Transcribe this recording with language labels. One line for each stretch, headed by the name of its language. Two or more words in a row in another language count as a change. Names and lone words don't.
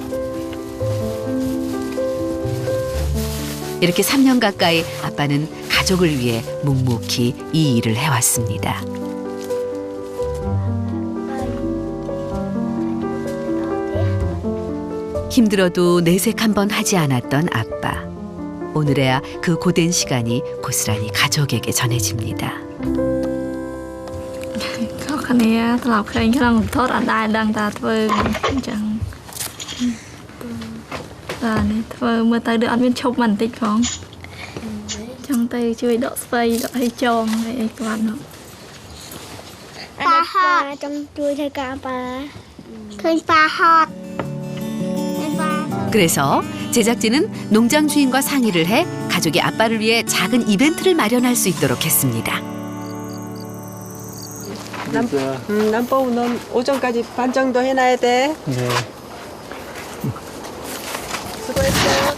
Korean: 이렇게 3년 가까이 아빠는 가족을 위해 묵묵히 이 일을 해왔습니다. 힘들어도 내색 한번 하지 않았던 아빠. 오늘에야 그 고된 시간이 고스란히 가족에게 전해집니다.
Khmer: គ្នាត្រឡប់ឃើញក្នុងថតអត់ដែរដឹងថាធ្វើអញ្ចឹងបាទនេះធ្វើមើលទៅដូចអត់មានឈប់មិនបន្តិចផងចង់ទៅជួយដកស្វ័យដកឲ្យចងអីគាត់នោះ ប៉ាហត់ចង់ជួយធ្វើការប៉ាឃើញប៉ាហត់
Korean: 그래서 제작진은 농장 주인과 상의를 해 가족이 아빠를 위해 작은 이벤트를 마련할 수 있도록 했습니다. 남포우 넌 오전까지 반 정도 해놔야 돼. 네. 수고했어.